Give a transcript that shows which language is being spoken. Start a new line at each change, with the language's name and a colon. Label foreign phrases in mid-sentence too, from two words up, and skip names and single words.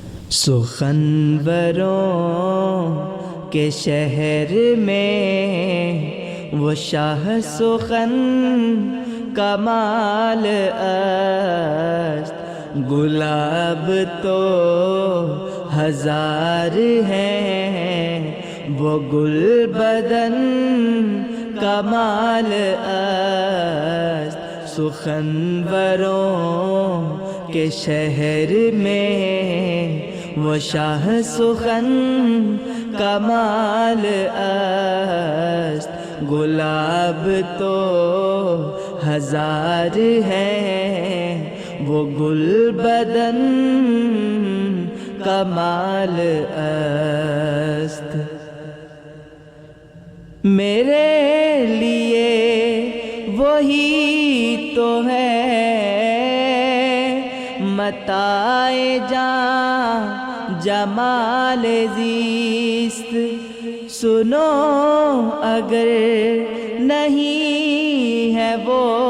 Urdu: سخنوروں کے شہر میں وہ شاہ سخن
Persian: کمال است،
Urdu: گلاب تو ہزار ہیں وہ گل بدن
Persian: کمال است۔
Urdu: سخنوروں کے شہر میں وہ شاہ سخن
Persian: کمال است،
Urdu: گلاب تو ہزار ہیں وہ گل بدن
Persian: کمال است۔
Urdu: میرے لیے وہی تو ہے متاع جاں جمال زیست، سنو اگر نہیں ہے وہ